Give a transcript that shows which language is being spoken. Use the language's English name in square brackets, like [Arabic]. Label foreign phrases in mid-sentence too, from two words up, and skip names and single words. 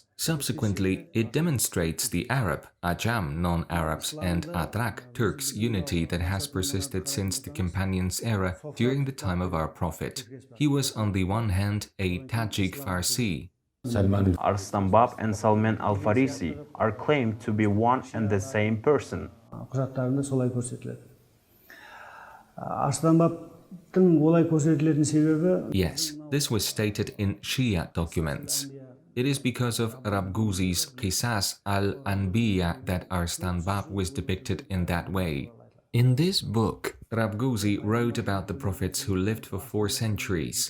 [English] Subsequently, it demonstrates the Arab, Ajam non-Arabs, and Atrak Turks unity that has persisted since the Companions' era during the time of our Prophet. He was on the one hand a Tajik Farsi. Arystan Bab and Salmen al-Farisi are claimed to be one and the same person. [Kazakh] Құжаттарында солай көрсетіледі. Арыстан Бабтың олай көрсетілетін себебі. [English] Yes, this was stated in Shia documents. It is because of Rabghuzi's Qisas al-Anbiya that Arystan Bab was depicted in that way. In this book, Rabghuzi wrote about the prophets who lived for 4 centuries.